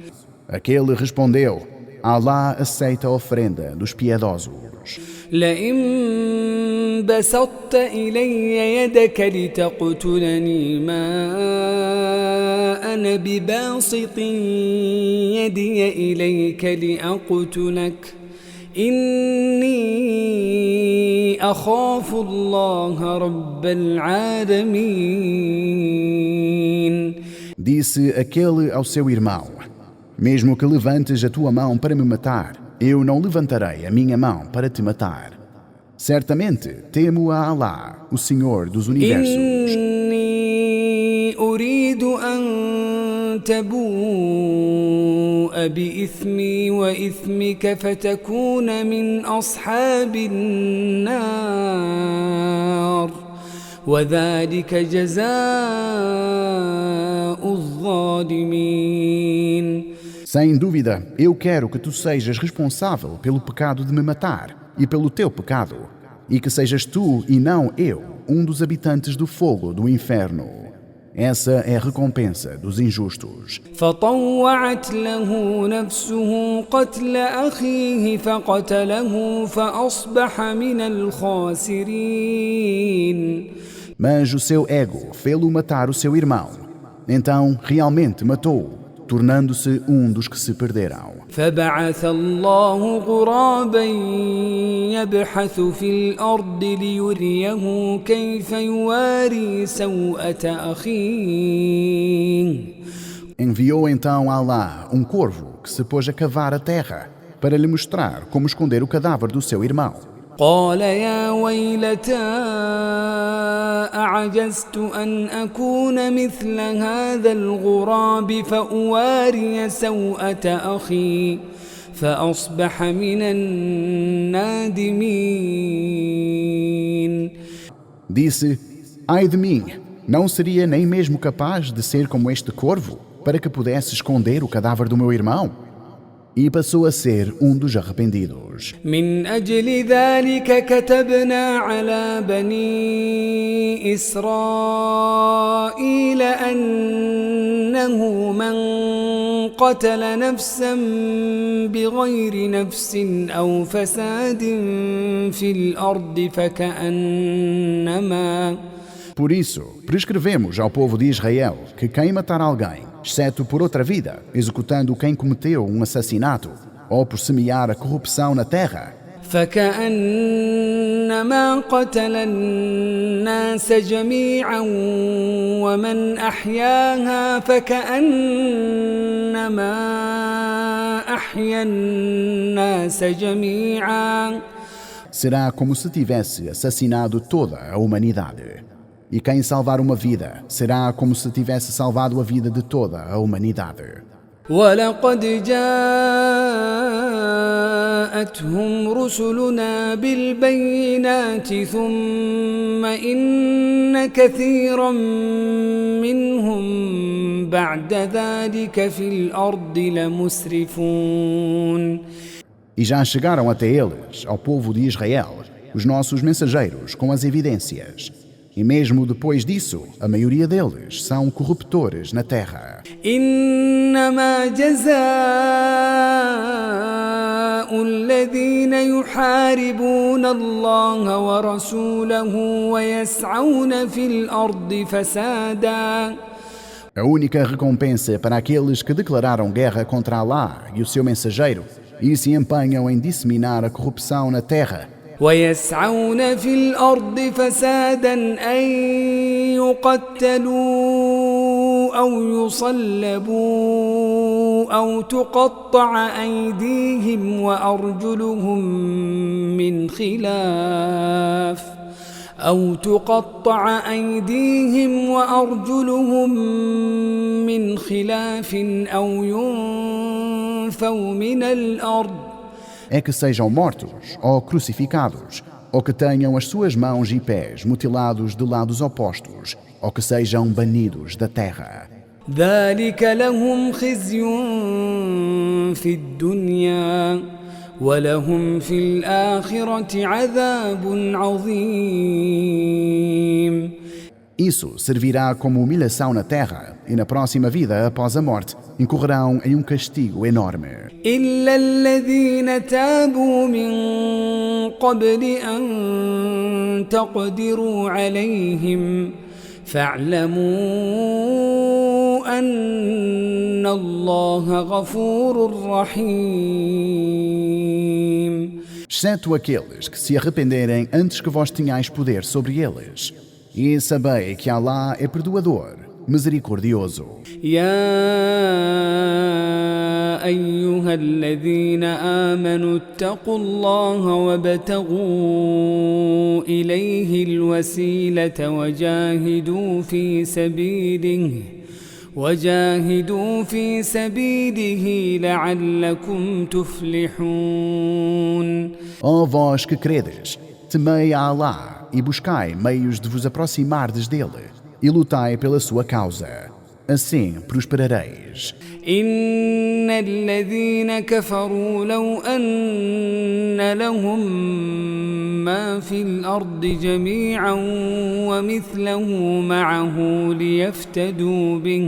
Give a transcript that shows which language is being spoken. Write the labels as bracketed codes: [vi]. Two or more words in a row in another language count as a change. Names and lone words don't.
[pt] Aquele respondeu: Alá aceita a ofrenda dos piedosos. [ar] لئن بسطت إلي يدك لتقتلني ما أنا بباسط يدي إليك لأقتلك إني أخاف الله رب العالمين. [pt] Disse aquele ao seu irmão: mesmo que levantes a tua mão para me matar, eu não levantarei a minha mão para te matar. Certamente temo a Alá, o Senhor dos Universos. [ar] إني أريد أن تبوء بإثمي وإثمك فتكون من أصحاب النار وذلك جزاء الظالمين. [pt] Sem dúvida, eu quero que tu sejas responsável pelo pecado de me matar e pelo teu pecado, e que sejas tu e não eu um dos habitantes do fogo do inferno. Essa é a recompensa dos injustos. [ar] فطوعت له نفسه قتل أخيه فقتله فأصبح من الخاسرين. [pt] Mas o seu ego fê-lo matar o seu irmão. Então, realmente matou-o, tornando-se um dos que se perderam. [ar] فبعث الله غرابا يبحث في الأرض ليريه كيف يواري سوءة أخيه. [pt] Enviou então Alá um corvo que se pôs a cavar a terra para lhe mostrar como esconder o cadáver do seu irmão. [ar] قال يا ويلتى أعجزت أن أكون مثل هذا الغراب فأواري سوءة أخي فأصبح من النادمين. [pt] Disse: ai de mim, não seria nem mesmo capaz de ser como este corvo para que pudesse esconder o cadáver do meu irmão? E passou a ser dos arrependidos. [ar] من أجل ذلك كتبنا على بني إسرائيل أنه من قتل نفسا بغير نفس أو فساد في الأرض [pt] Por isso, prescrevemos ao povo de Israel que quem matar alguém, exceto por outra vida, executando quem cometeu um assassinato, ou por semear a corrupção na terra, [ar] فكأنما قتل الناس جميعا ومن أحياها فكأنما أحيا الناس جميعا. [pt] será como se tivesse assassinado toda a humanidade. E quem salvar uma vida será como se tivesse salvado a vida de toda a humanidade. [ar] ولقد جاءتهم رسلنا بالبينات ثم إن كثيرا منهم بعد ذلك في الأرض لمسرفون. [pt] E já chegaram até eles, ao povo de Israel, os nossos mensageiros com as evidências. E mesmo depois disso, a maioria deles são corruptores na terra. [ar] إنما جزاء الذين يحاربون الله ورسوله ويسعون في الأرض فسادا. [pt] A única recompensa para aqueles que declararam guerra contra Allah e o seu mensageiro e se empenham em disseminar a corrupção na terra. [ar] ويسعون في الأرض فسادا أن يقتلوا أو يصلبوا أو تقطع أيديهم وأرجلهم من خلاف أو ينفوا من الأرض. [pt] É que sejam mortos ou crucificados, ou que tenham as suas mãos e pés mutilados de lados opostos, ou que sejam banidos da terra. [ar] ذلك لهم خزي في الدنيا ولهم في الآخرة عذاب عظيم. [pt] Isso servirá como humilhação na terra, e na próxima vida, após a morte, incorrerão em castigo enorme. [ar] إلا الذين تابوا من قبل أن تقدروا عليهم فاعلموا أن الله غفور رحيم. [pt] Exceto aqueles que se arrependerem antes que vós tenhais poder sobre eles. E sabei que Allah é perdoador, misericordioso. [ar] يا أيها الذين آمنوا اتقوا الله وابتغوا إليه الوسيلة وجاهدوا في سبيله لعلكم تفلحون. [pt] Ó vós que credes, temei a Allah e buscai meios de vos aproximardes dele, e lutai pela sua causa. Assim prosperareis. [ar] إن الذين كفروا لو أن لهم ما في الأرض جميعا ومثله معه ليفتدوا به.